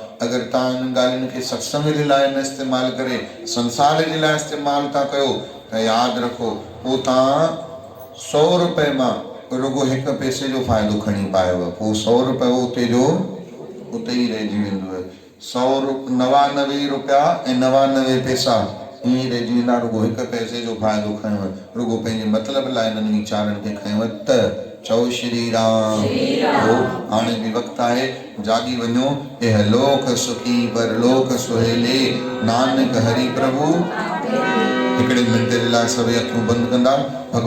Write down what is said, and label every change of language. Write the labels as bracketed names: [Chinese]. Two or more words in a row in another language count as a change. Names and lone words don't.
[Sindhi] अगरि तव्हां इन्हनि ॻाल्हियुनि खे सत्संग जे लाइ न इस्तेमालु करे संसार जे लाइ इस्तेमालु था कयो, त यादि रखो पोइ तव्हां 100 रुपए मां रुगो 1 पैसे जो फ़ाइदो खणी पायव। पोइ 100 रुपए उते जो उते ई रहिजी वेंदो। 99 रुपया ऐं 99 पैसा ईअं रहिजी वेंदा। रुगो 1 पैसे जो फ़ाइदो खयोव, रुगो पंहिंजे मतिलब लाइ इन्हनि वीचारनि खे खयोव त चओ श्री राम। हो हाणे बि वक़्तु आहे, जागी वञो। [Punjabi] ਇਹ ਲੋਕ ਸੁਖੀ ਪਰਲੋਕ ਸੁਹੇਲੇ, ਨਾਨਕ ਹਰਿ ਪ੍ਰਭੁ। [Sindhi] हिकिड़े मिंट जे लाइ सभई अखियूं बंदि कंदा।